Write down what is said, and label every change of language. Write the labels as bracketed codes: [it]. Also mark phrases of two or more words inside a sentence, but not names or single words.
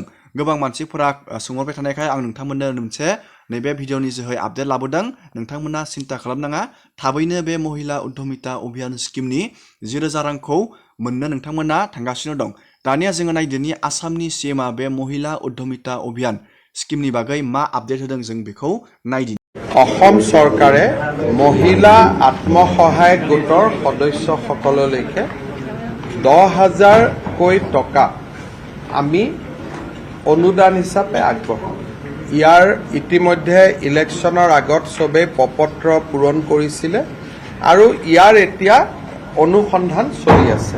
[brx] गोबां मानसिफोरा सोंहरबाय थानायखाय आं नोंथांमोननो मोनसे नैबे भिडिअनि जोहै आपडेट लाबोदों। नोंथांमोना सिन्था खालामनाङा, थाबैनो बे महिला उद्धमिता अभियान स्किमनि 10,000 रांखौ मोननो नोंथांमोना थांगासिनो दं। दानिया जोङो नायदोनि आसामनि CMआ बे महिला उद्धमिता अभियान स्किमनि बागै मा आपडेट होदों, जों बेखौ नायदिनि। [as] অসম চৰকাৰে মহিলা আত্মসহায়ক গোটৰ সদস্যসকললৈকে 10,000কৈ টকা আমি অনুদান হিচাপে আগবঢ়াম। ইয়াৰ ইতিমধ্যে ইলেকশ্যনৰ আগত চবেই প্ৰপত্ৰ পূৰণ কৰিছিলে আৰু ইয়াৰ এতিয়া অনুসন্ধান চলি আছে।